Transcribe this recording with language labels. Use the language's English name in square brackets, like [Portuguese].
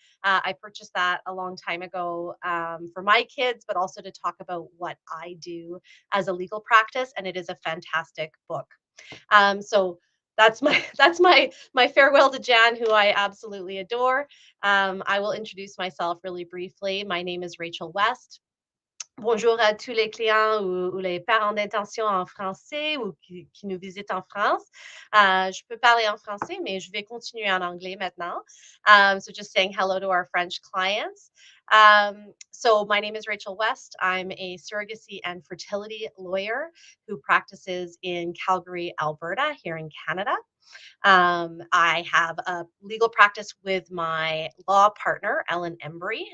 [English] I purchased that a long time ago for my kids, but also to talk about what I do as a legal practice. And it is a fantastic book. So that's my farewell to Jan, who I absolutely adore. I will introduce myself really briefly. My name is Rachel West. [French] Bonjour à tous les clients ou les parents d'intention en français ou qui nous visitent en France. Je peux parler en français, mais je vais continuer en anglais maintenant. [English] So just saying hello to our French clients. So my name is Rachel West. I'm a surrogacy and fertility lawyer who practices in Calgary, Alberta, here in Canada. I have a legal practice with my law partner, Ellen Embry.